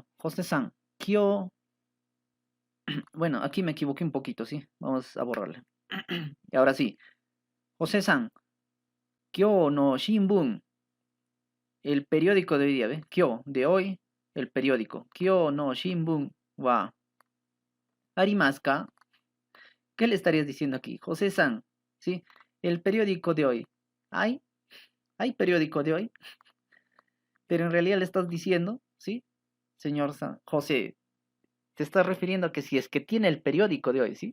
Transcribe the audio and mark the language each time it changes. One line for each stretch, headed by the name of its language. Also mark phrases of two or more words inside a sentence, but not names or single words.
Japanese: ホセさん、今日.
Spanish: Bueno, aquí me equivoqué un poquito, ¿sí? Vamos a borrarle. Y ahora sí.
Japanese: ホセさん、今日の新聞.
Spanish: El periódico de hoy día, ¿ves?
Japanese: Kyo,
Spanish: de hoy, el periódico.
Japanese: 今日の新聞はありますか?
Spanish: ¿Qué le estarías diciendo aquí? José-san, ¿sí? El periódico de hoy. ¿Hay? ¿Hay periódico de hoy? Pero en realidad le estás diciendo, ¿sí? Señor José, te estás refiriendo a que si es que tiene el periódico de hoy, ¿sí?